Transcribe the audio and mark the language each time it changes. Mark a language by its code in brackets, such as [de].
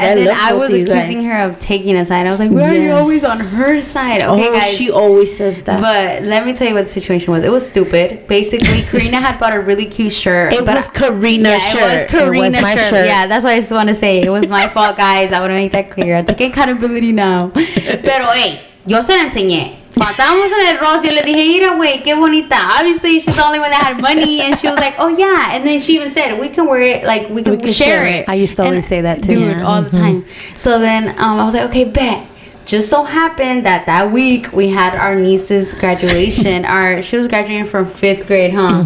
[en] and then I was accusing her of taking a side. I was like, "Why are you always on her side?" Okay, guys. She always says that. But let me tell you what the situation was. It was stupid. Basically, Karina had bought a really cute shirt. It was Karina's shirt. It was Karina's my shirt. Yeah, that's what I just want to say. It was my fault, guys. I want to make that clear. I take accountability now. [es] Pero, hey, yo se la enseñé. Estábamos en el Ross. Yo le dije, mira, güey, qué bonita. [en] Obviously, she's the only one that had money. And she was like, oh, yeah. And then she even said, we can wear it. Like, we can share it. I used to always say that, too. Dude, all the time. So then I was like, okay, bet. Just so happened that week we had our niece's graduation. She was graduating from 5th grade, huh?